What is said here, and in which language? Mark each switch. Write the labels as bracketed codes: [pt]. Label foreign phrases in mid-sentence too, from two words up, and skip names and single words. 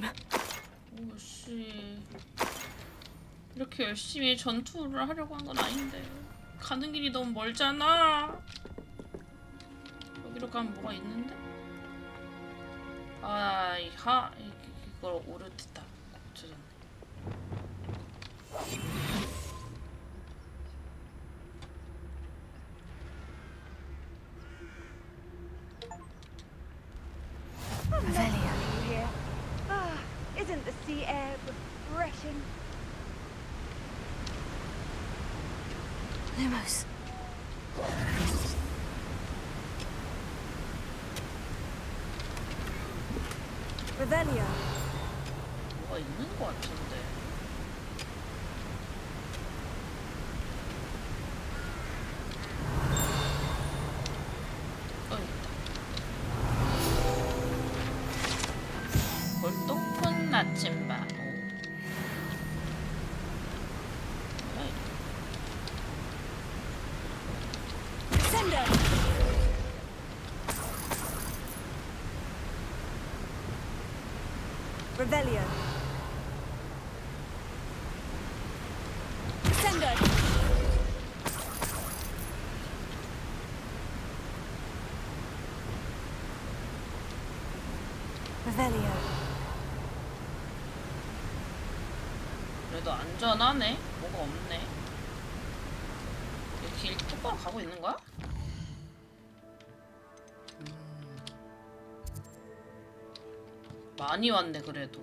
[ko] 오씨, 이렇게 열심히 전투를 하려고 한 건 아닌데 가는 길이 너무 멀잖아. 여기로 가면 뭐가 있는데? 아, 이걸 오르트다. 고쳐졌네. [en] Here. Ah, isn't the sea air refreshing? Lumos. Revelio. [ko] 뭐가 있는 것 같은데. 골동품 나침반. Revelio. Sendo. Revelio. 그래도 안전하네. 뭐가 없네. 길 똑바로 가고 있는 거야? 많이 왔네 그래도.